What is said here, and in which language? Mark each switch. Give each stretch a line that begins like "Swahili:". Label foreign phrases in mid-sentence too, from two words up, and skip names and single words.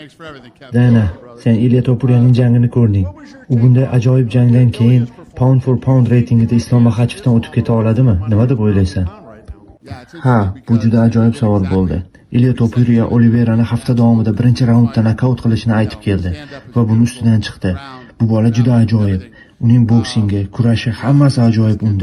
Uzbek: Dana, sen Ilya Topurya'nın jangini ko'rding. U bunday ajoyib jangdan keyin
English: pound for pound
Uzbek: reytingida Islom Maxachevdan o'tib keta oladimi? Nima deb o'ylaysan? Ha, bu juda ajoyib savol bo'ldi. Ilya Topuria Oliveirani hafta davomida birinchi raundda nokaut qilishini aytib keldi va buni ustidan chiqdi. Bu bola juda ajoyib. Uning boksingi, kurashi, hammasi ajoyib unda.